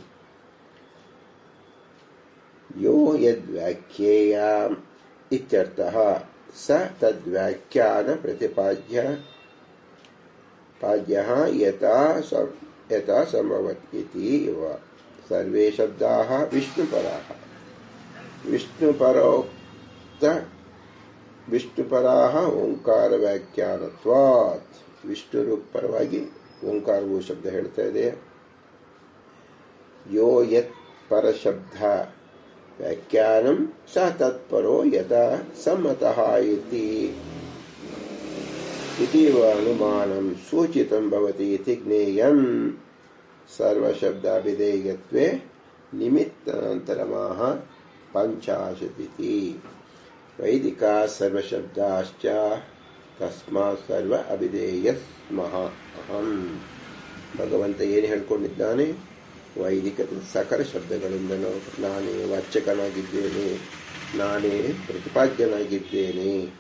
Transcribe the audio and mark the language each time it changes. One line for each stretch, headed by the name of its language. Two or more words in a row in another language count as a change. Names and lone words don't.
Sanskrit: ಯೋ ಯದ್ವ್ಯಾಖ್ಯೇಯ ಇತ್ಯರ್ಥಃ ಸ ತದ್ವ್ಯಾಖ್ಯಾನ ಪ್ರತಿಪಾದ್ಯ ಯಥಾ ಸಂಭವತಿ ಇವ. ಸರ್ವೇ ಶಬ್ದಾಃ ವಿಷ್ಣುಪರಾಃ. ವಿಷ್ಣುಪರಾಃ ಓಂಕಾರ ವ್ಯಾಖ್ಯಾನತ್ವಾತ್.
Kannada: ವಿಷ್ಣು ಪರವಾಗಿ ಓಂಕಾರವು ಶಬ್ದ ಹೇಳ್ತಾ ಇದೆ.
Sanskrit: ಯೋ ಯತ್ ಪರಶಬ್ದ ವ್ಯಾಖ್ಯಾನಂ ಸ ತತ್ಪರೋ ಯಥಾ ಸಮ್ಮತಃ ಇತೀವ ಅನುಮಾನಂ ಸೂಚಿತಂ ಭವತಿ ಇತಿ ಜ್ಞೇಯಂ. ಸರ್ವಶಬ್ದಾಭಿಧೇಯತ್ವೇ ನಿಮಿತ್ತಾಂತರಮಾಹ ಪಂಚಾಶತಿತಿ. ವೈದಿಕ ಸರ್ವಶಬ್ದಾಶ್ಚ ತಸ್ಮಾತ್ ಸರ್ವ ಅಭಿಧೇಯ ಸ್ಮಃ ಅಹಂ.
Kannada: ಭಗವಂತ ಏನು ಹೇಳ್ಕೊಂಡಿದ್ದಾನೆ, ವೈದಿಕ ಸಕಲ ಶಬ್ದಗಳಿಂದಲೂ ನಾನೇ ವಾಚಕನಾಗಿದ್ದೇನೆ, ನಾನೇ ಪ್ರತಿಪಾದ್ಯನಾಗಿದ್ದೇನೆ.